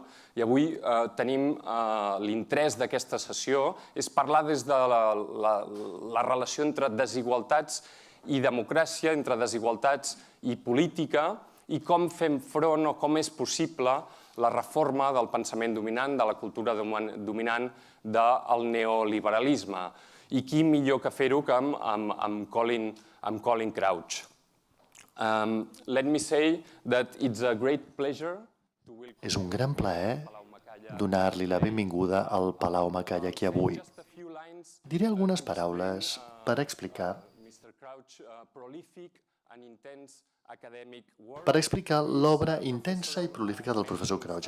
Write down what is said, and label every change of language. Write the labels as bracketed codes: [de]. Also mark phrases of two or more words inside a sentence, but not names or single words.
[ca] I avui tenim l'interès d'aquesta sessió, és parlar des de la relació entre desigualtats i democràcia, entre desigualtats i política, i com fem front o com és possible la reforma del pensament dominant, de la cultura dominant del neoliberalisme. I qui millor que fer-ho que amb Colin Crouch. [en] Let me say that it's a great pleasure to welcome... [ca] És un gran plaer donar-li la benvinguda al Palau Macanya aquí avui. Diré algunes paraules per explicar l'obra intensa i prolífica del professor Crouch.